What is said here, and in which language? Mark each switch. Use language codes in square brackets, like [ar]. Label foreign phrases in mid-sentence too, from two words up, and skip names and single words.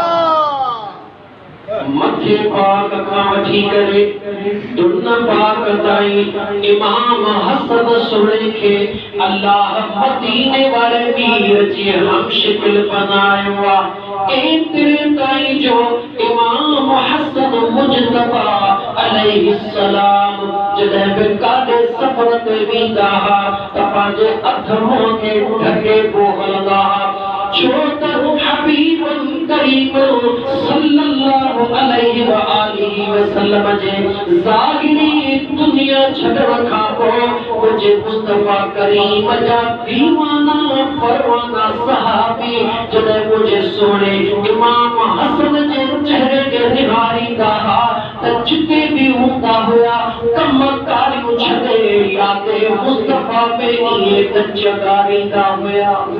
[sd] मथे पाक खां वठी करे दुनिया पाक ताईं इमाम हसन सुहिणे खे अल्लाह मदीने वारे पीर जी हम शिकिल बनायो आहे एतिरे ताईं जो इमाम हसन मुजतबा अलैहिस्सलाम जॾहिं बि काॾे सफ़र ते वेंदा हुआ त पंहिंजे अध मुंहं खे ढके पोइ हलंदा हुआ छो त हबीबुल करीम [ar] صلى الله عليه وآله وسلم [sd] जे ज़ाहिरी दुनिया छॾण खां पोइ मुंहिंजे मुस्तफ़ा करीम जा दीवाना परवाना सहाबी जॾहिं मुंहिंजे सोणे इमाम हसन जे चेहरे खे निहारींदा हुआ त जिते बि हूंदा हुआ कम कारियूं छॾे यादे मुस्तफ़ा में इहे गंज ॻारींदा हुआ